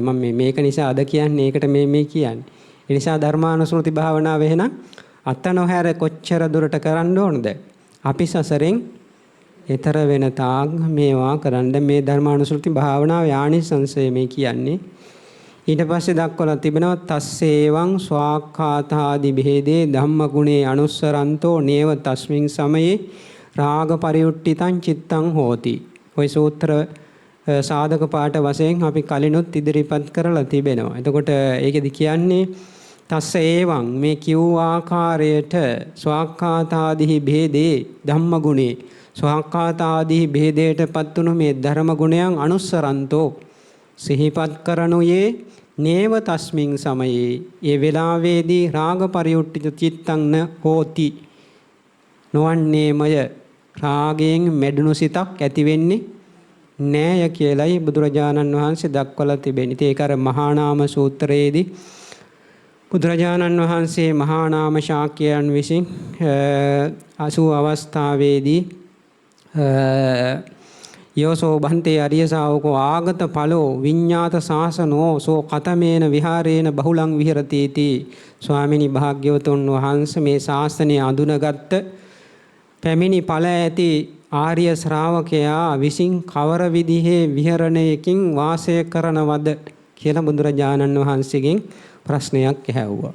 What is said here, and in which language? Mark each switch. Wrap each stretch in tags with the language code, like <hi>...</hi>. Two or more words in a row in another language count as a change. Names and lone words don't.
<si>මම මේක නිසා අද කියන්නේ ඒකට මේ කියන්නේ. ඒ නිසා ධර්මානුස්මෘති භාවනාව එහෙනම් අත නොහැර කොච්චර දුරට කරන්න ඕනද? අපි සසරෙන් ඈතර වෙන තාක් මේවා කරන්න මේ ධර්මානුස්මෘති භාවනාව යානිසංසය මේ කියන්නේ. ඊට පස්සේ දක්වලා තිබෙනවා</si> <pi>තස්සේවං ස්වාක්ඛාතාදි භේදේ ධම්මගුණේ අනුස්සරන්තෝ නේව තස්මින් සමයේ රාග පරියුට්ඨිතං චිත්තං හෝති.</pi> <si>ওই සූත්‍ර සාධක පාඨ වශයෙන් අපි කලිනුත් ඉදිරිපත් කරලා තිබෙනවා. එතකොට ඒකෙදි කියන්නේ</si> <pi>තස්ස ඒවං</pi> <si>මේ කිව් ආකාරයට</si> <pi>ස්වාක්ඛාතාදි භේදේ ධම්මගුණේ</pi> <si>ස්වාක්ඛාතාදි භේදයටපත් වුණු මේ ධර්ම ගුණයන් අනුස්සරන්තෝ සිහිපත් කරනුයේ</si> <pi>නේව තස්මින් සමයේ</pi> <si>ඒ වේලාවේදී</si> <pi>රාග පරියුට්ඨිත චිත්තං න හෝති</pi> <si>නොවන්නේමය රාගයෙන් මැඩුණු සිතක් ඇති වෙන්නේ නෑය කියලයි බුදුරජාණන් වහන්සේ දක්වලා තිබෙන්නේ. ඒක අර මහා නාම සූත්‍රයේදී බුදුරජාණන් වහන්සේ මහා නාම ශාක්‍යයන් විසින් 80 අවස්ථාවේදී</si> <pi>යෝසෝ බන්තේ අරිය ශාවකෝ ආගත ඵලෝ විඤ්ඤාත සාසනෝ සෝ කතමේන විහාරේන බහුලං විහෙරති इति</pi> <si>ස්වාමිනී භාග්‍යවතුන් වහන්සේ මේ ශාසනය අඳුනගත්ත පැමිණි ඵල ඇති ආර්ය ශ්‍රාවකයා විසින් කවර විදිහේ විහරණයකින් වාසය කරනවද කියලා බුදුරජාණන් වහන්සේගෙන් ප්‍රශ්නයක් ඇහැව්වා.</si>